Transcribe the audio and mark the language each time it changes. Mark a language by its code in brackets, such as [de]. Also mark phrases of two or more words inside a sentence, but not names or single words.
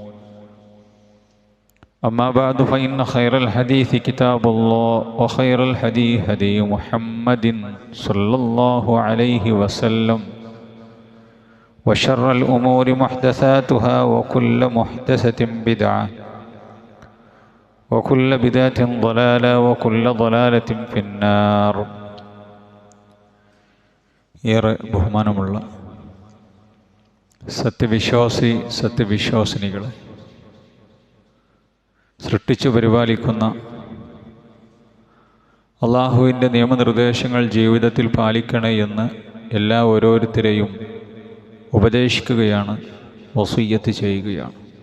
[ar] أما بعد فإن خير الحديث كتاب الله وخير الهدي هدي محمد صلى الله عليه وسلم وشر الأمور محدثاتها وكل محدثة بدعة وكل بدعة ضلالة وكل ضلالة في النار. [ml] ഏറെ ബഹുമാനമുള്ള സത്യവിശ്വാസിനികളെ, സൃഷ്ടിച്ചു പരിപാലിക്കുന്ന അള്ളാഹുവിൻ്റെ നിയമനിർദ്ദേശങ്ങൾ ജീവിതത്തിൽ പാലിക്കണേ എന്ന് ഓരോരുത്തരെയും ഉപദേശിക്കുകയാണ്, വസിയ്യത്ത് ചെയ്യുകയാണ്.